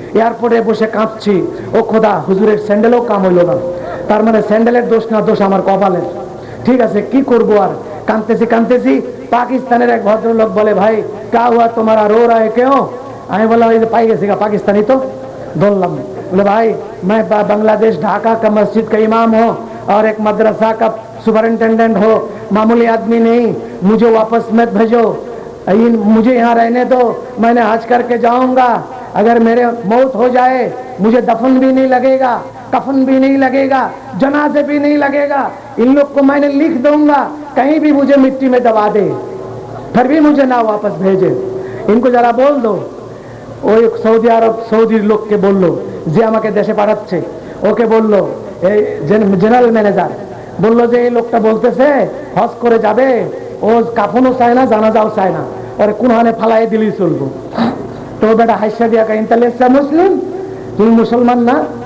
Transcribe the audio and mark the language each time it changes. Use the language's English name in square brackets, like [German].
[Bangla] এয়ারপোর্টে বসে কাঁদছি, ও খোদা হুজুরের স্যান্ডেলও কাম হইল না। তার মানে স্যান্ডেলের দোষ না, দোষ আমার কপালের। ঠিক আছে, কি করবো আর, কাঁদতেছি কাঁদতেছি। পাকিস্তানের এক ভদ্রলোক বলে, [Hindi] ভাই কা হুয়া তোমারা, রো রায় কেউ? [Bangla] আমি বললাম, এই যে পাই গেছি গা, পাকিস্তানি তো। ধরলাম, [Hindi] बोले भाई मैं बांग्लादेश ढाका का मस्जिद का इमाम हूँ और एक मदरसा का सुपरिंटेंडेंट हो, मामूली आदमी नहीं, मुझे वापस मत भेजो, मुझे यहाँ रहने दो, मैंने हज करके जाऊंगा, अगर मेरे मौत हो जाए मुझे दफन भी नहीं लगेगा, कफन भी नहीं लगेगा, जनाजे भी नहीं लगेगा, इन लोग को मैंने लिख दूंगा, कहीं भी मुझे मिट्टी में दबा दे, फिर भी मुझे ना वापस भेजे, इनको जरा बोल दो। [Bangla] ওই সৌদি আরব সৌদির লোককে বললো যে আমাকে দেশে পাঠাচ্ছে, ওকে বললো, এই জেনারেল ম্যানেজার বললো যে এই লোকটা বলতেছে হজ করে যাবে, ও কাফনও চায় না, জানাজাও চায় না, ওরে কোনখানে ফালাই দিলেই চলবো। তো বেটা হাইসা দিয়া কাইন, তাহলে মুসলিম, তুমি মুসলমান না?